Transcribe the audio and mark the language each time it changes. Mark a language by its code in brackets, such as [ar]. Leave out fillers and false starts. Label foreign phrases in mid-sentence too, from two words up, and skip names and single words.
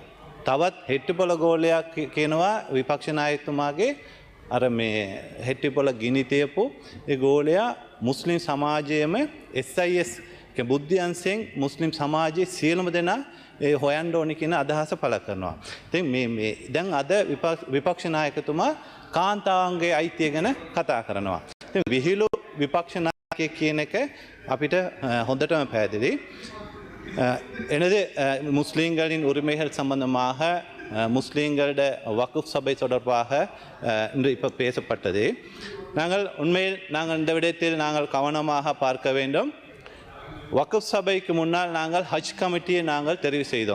[si] තවත් හෙට්ටිපොළ ගෝලයක් කියනවා විපක්ෂ නායකතුමාගේ අර මේ හෙට්ටිපොළ ගිනි තියපු ඒ ගෝලයා මුස්ලිම් සමාජයේම SIS බුද්ධියන්සෙන් මුස්ලිම් සමාජයේ සියලුම දෙනා ඒ හොයන්න ඕනි කියන අදහස පළ කරනවා. ඉතින් මේ දැන් අද විපක්ෂ නායකතුමා කාන්තාවන්ගේ අයිතිය ගැන කතා කරනවා. ඉතින් විහිළු විපක්ෂ නායකයෙක් කියන එක අපිට හොඳටම පැහැදිලි. [ta] எனது முஸ்லீம்களின் உரிமைகள் சம்பந்தமாக முஸ்லீம்களோட வக்குஃப் சபை தொடர்பாக இன்று இப்போ பேசப்பட்டது. நாங்கள் இந்த விடயத்தில் நாங்கள் கவனமாக பார்க்க வேண்டும். வக்குஃப் சபைக்கு முன்னால் நாங்கள் ஹஜ் கமிட்டியை நாங்கள் தெரிவு செய்தோம்.